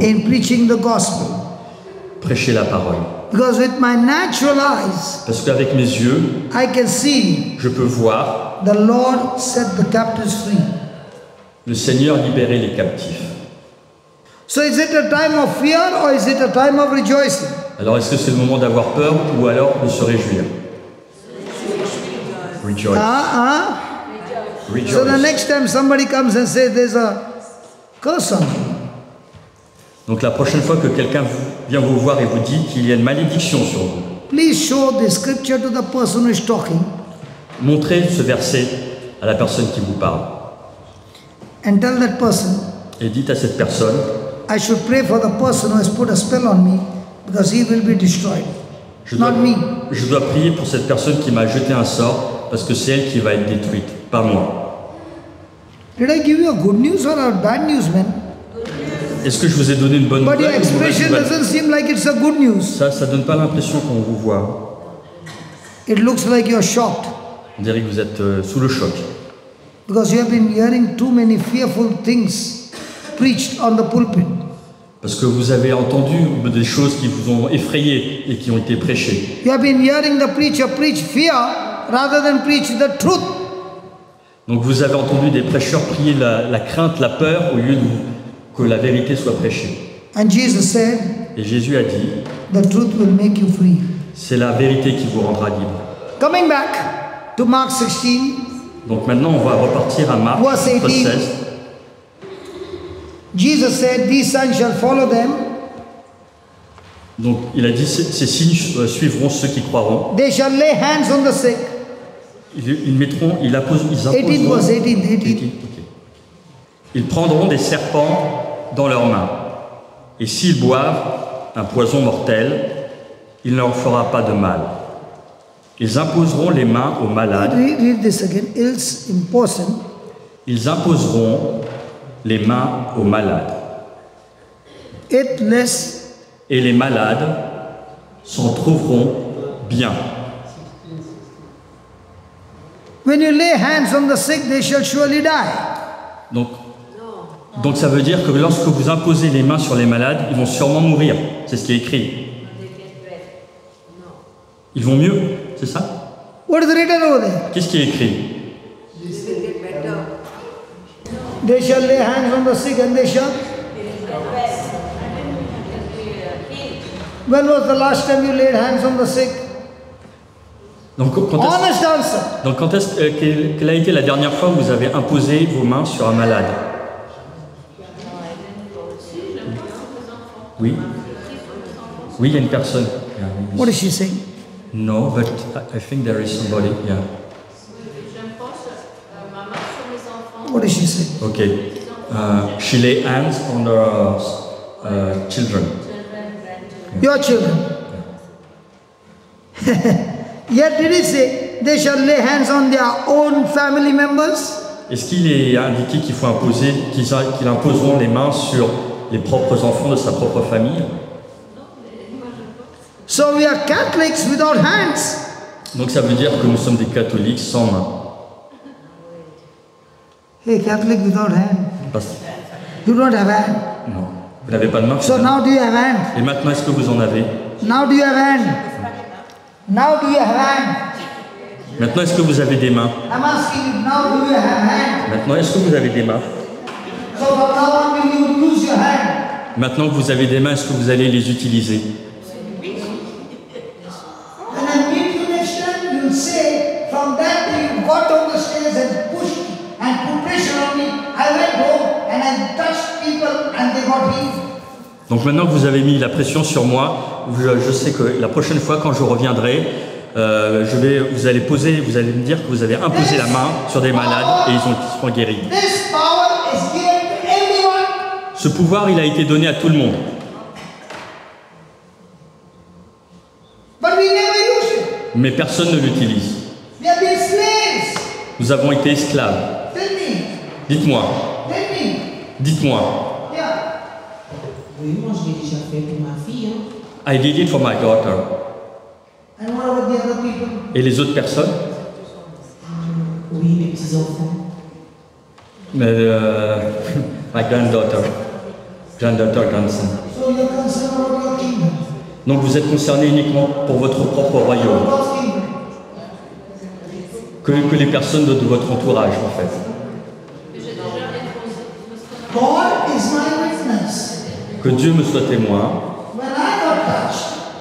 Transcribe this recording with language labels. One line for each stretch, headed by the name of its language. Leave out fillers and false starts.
English: in preaching the gospel.
French: prêcher la parole.
English: Because with my natural eyes,
French: Parce qu'avec mes yeux,
English: I can see
French: je peux voir
English: the Lord set the captives free.
French: le Seigneur libérer les captifs.
English: So is it a time of fear or is it a time of rejoicing?
French: Alors est-ce que c'est le moment d'avoir peur ou alors de se réjouir?
English: Rejoice. So the Rejoice. next time somebody comes and says there's a curse on you.
French: Donc la prochaine fois que quelqu'un vient vous voir et vous dit qu'il y a une malédiction sur vous,
English: Please show the scripture to the person who is talking
French: montrez ce verset à la personne qui vous parle
English: and tell that person,
French: et dites à cette personne,
English: I should pray for the person who has put a spell on me because he will be destroyed. Not me.
French: je dois prier pour cette personne qui m'a jeté un sort parce que c'est elle qui va être détruite, pas moi.
English: Did I give you a good news or a bad news, man?
French: Est-ce que je vous ai donné une bonne
English: But your
French: nouvelle ou une mauvaise
English: expression
French: nouvelle?
English: doesn't seem like it's a good news.
French: Ça donne pas l'impression qu'on vous voit.
English: It looks like you're shocked
French: On dirait que vous êtes sous le choc.
English: because you have been hearing too many fearful things preached on the pulpit.
French: Parce que vous avez entendu des choses qui vous ont effrayé et qui ont été prêchées.
English: You have been hearing the preacher preach fear rather than preach the truth.
French: Donc vous avez entendu des prêcheurs prier la crainte, la peur, au lieu que la vérité soit prêchée.
English: And Jesus said,
French: Et Jésus a dit,
English: the truth will make you free.
French: c'est la vérité qui vous rendra libre.
English: Coming back to Mark 16,
French: Donc maintenant on va repartir à Marc,
English: Verse 18.
French: 16.
English: Jesus said, these signs shall follow them.
French: Donc il a dit, ces signes suivront ceux qui croiront.
English: They shall lay hands on the sick.
French: Ils imposeront.
English: 18 verse 18.
French: 18, ok. Ils prendront des serpents dans leurs mains. Et s'ils boivent un poison mortel, il ne leur fera pas de mal. Ils imposeront les mains aux malades.
English: Read this again. It's important.
French: Ils imposeront les mains aux malades.
English: It less.
French: Et les malades s'en trouveront bien.
English: When you lay hands on the sick, they shall surely die.
French: Donc ça veut dire que lorsque vous imposez les mains sur les malades, ils vont sûrement mourir. C'est ce qui est écrit. Ils vont mieux, c'est ça?
English: What is written over there?
French: Qu'est-ce qui est écrit?
English: They shall lay hands on the sick and they shall. When was the last time you laid hands on the sick?
French: Donc
English: Honest answer.
French: quand est-ce quelle a été la dernière fois où vous avez imposé vos mains sur un malade? Oui. Oui, il y a une personne.
English: What is she saying? No, but I think there is somebody. Yeah.
French: J'impose ma main sur mes enfants.
English: What is she saying? Okay. She lay hands on her children. Your children. Yet did he say they shall lay hands on their own family members?
French: Est-ce qu'il est indiqué qu'il faut imposer, qu'ils imposeront les mains sur les propres enfants de sa propre famille?
English: So we are Catholics without hands.
French: Donc ça veut dire que nous sommes des catholiques sans main.
English: Hey, Catholic without hand.
French: Parce-
English: You don't have hand.
French: Non, vous n'avez pas de main.
English: So now do you have hand?
French: Et maintenant, est-ce que vous en avez?
English: Now do you have hand? Now do you have hand?
French: Maintenant, est-ce que vous avez des mains?
English: I'm asking you, now do you have hand?
French: Maintenant, est-ce que vous avez des mains?
English: So from now on will you use your hand?
French: Maintenant que vous avez des mains, est-ce que vous allez les utiliser?
English: When I meet you next time, you'll say, from that day you got on the stairs and pushed and put pressure on me. I went home and I touched people and they got healed.
French: Donc maintenant que vous avez mis la pression sur moi, je sais que la prochaine fois quand je reviendrai, vous allez me dire que vous avez imposé la main sur des malades et ils seront guéris.
English: This power is given to everyone.
French: Ce pouvoir, il a été donné à tout le monde.
English: But we never use it.
French: Mais personne ne l'utilise.
English: We have been slaves.
French: Nous avons été esclaves.
English: Tell me.
French: Dites-moi,
English: Tell me.
French: dites-moi.
English: Yeah.
French: Oui, moi je l'ai déjà fait pour ma fille. Hein.
English: I did it for my daughter. And what about the other people?
French: Et les autres personnes? Oui, mes petits-enfants.
English: Mais, my granddaughter, grandson. So you're concerned about your kingdom.
French: Donc vous êtes concerné uniquement pour votre propre royaume,
English: God's kingdom.
French: que les personnes de votre entourage en fait.
English: God is my witness.
French: Que Dieu me soit témoin.
English: When I got touched,